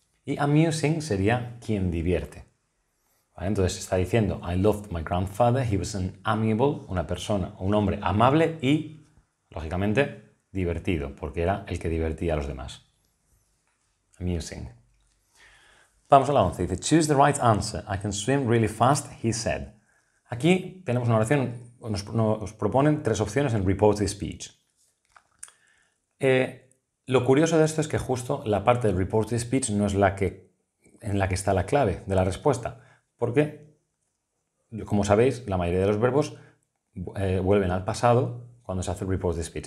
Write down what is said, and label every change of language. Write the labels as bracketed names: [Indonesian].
[Spanish] Y amusing sería quien divierte. ¿Vale? Entonces está diciendo, [English] I loved my grandfather, he was an amiable, [Spanish] una persona, un hombre amable y, lógicamente, divertido, porque era el que divertía a los demás. Amusing. Vamos a la 11. Dice, [English] choose the right answer. I can swim really fast, he said. [Spanish] Aquí tenemos una oración, nos proponen tres opciones en reported speech. Lo curioso de esto es que justo la parte del reported speech no es la que en la que está la clave de la respuesta. Porque, como sabéis, la mayoría de los verbos vuelven al pasado cuando se hace el repose de speech.